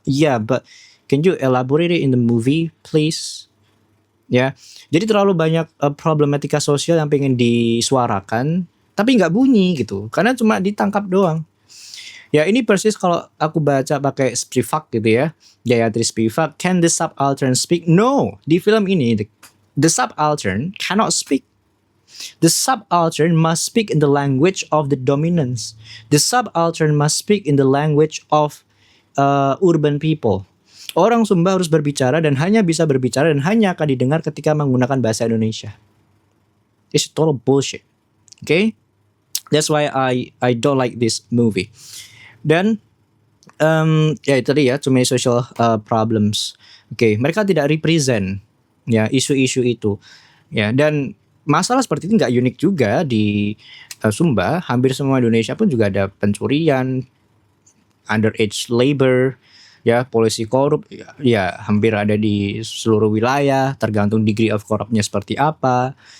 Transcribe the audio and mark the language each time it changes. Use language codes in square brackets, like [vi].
[en] Yeah, but can you elaborate it in the movie, please? [id] Ya, jadi terlalu banyak problematika sosial yang pengen disuarakan, tapi nggak bunyi gitu, karena cuma ditangkap doang. Ya, ini persis kalau aku baca pakai Spivak gitu ya, Gayatri Spivak. [en] Can the subaltern speak? No, [id] di film ini [en] the subaltern cannot speak. The subaltern must speak in the language of the dominance. The subaltern must speak in the language of urban people. [id] Orang Sumba harus berbicara dan hanya bisa berbicara dan hanya akan didengar ketika menggunakan bahasa Indonesia. [en] It's total bullshit. Okay? That's why I don't like this movie. [id] Dan ya itu tadi ya, [en] too many social problems. [id] Okay, mereka tidak represent ya isu-isu itu. Ya, dan masalah seperti itu nggak unik juga di Sumba. Hampir semua Indonesia pun juga ada pencurian, underage labor, ya, polisi korup, ya hampir ada di seluruh wilayah, tergantung degree of corruptnya seperti apa.